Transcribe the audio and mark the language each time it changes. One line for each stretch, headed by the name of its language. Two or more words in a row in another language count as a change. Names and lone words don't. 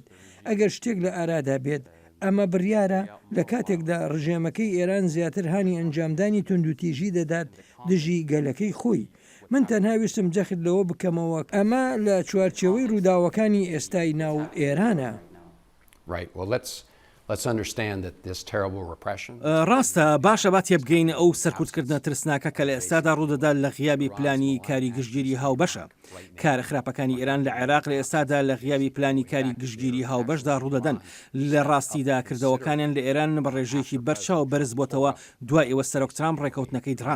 Central Kurdish: ئەگەر شتێک لە ئارادا بێت ئەمە بڕیارە لە کاتێکدا ڕژێمەکەی ئێران زیاتر هانی ئەنجامدانی توندوتیژی دەدات دژی گەلەکەی خۆی. من تەنها ویستم جەخت لەوە بکەمەوە ئەمە لە چوارچێوەی ڕووداوەکانی ئێستای ناو ئێرانە.
English: Let's understand that this terrible repression.
Central Kurdish: ڕاستە باشە با تێبگەین ئەو سەرکوتکردنە ترسناکە کە لە ئێستادا ڕوودەدا لە غیابی پلانی کاری گشتگیری هاوبەشە. کارە خراپەکانی ئێران لە عێراق لە ئێستادا لە غیابی پلانی کاری گشتگیری هاوبەشدا ڕوودەدەن. لە ڕاستیدا کردەوەکانیان لە ئێران بە ڕێژەیەکی بەرچاو بەرز بۆتەوە دوای ئێوە سەرۆک ترامپ ڕێکەوتنەکەی دڕاند.